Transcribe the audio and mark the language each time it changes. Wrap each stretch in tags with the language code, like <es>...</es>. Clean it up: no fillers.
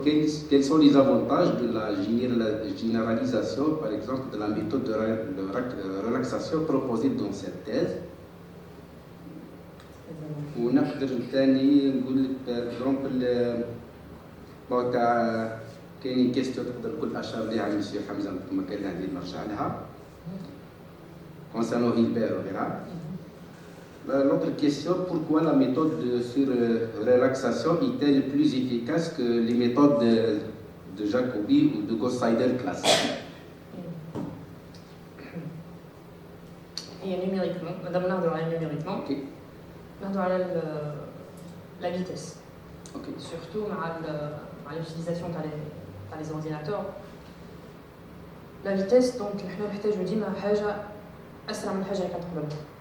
<fr>Quels sont les avantages de la généralisation, par exemple, de la méthode de relaxation proposée dans cette thèse?</fr> <ar>ونقدر ثاني نقول لك باغ بون تاع كاينين كيستيون تقدر تقول اشار ليها المسيو حمزه كما كان عندي نرجع لها</ar> <fr>concernant Hilbert</fr> <ar>وغيرها.</ar> <fr>L'autre question, pourquoi la méthode sur relaxation est-elle plus efficace que les méthodes de Jacobi ou de Gosweider classiques?</fr> <ar>هي نيميريكمون، مادام نهضروا على نيميريكمون نهضروا على لا فيتيس، سورتو مع</ar> <fr>l'utilisation</fr> <ar>تاع لي زورديناتور. لا فيتيس دونك نحنا نحتاجو ديما حاجه اسرع من الحاجه اللي كانت قبل.</ar>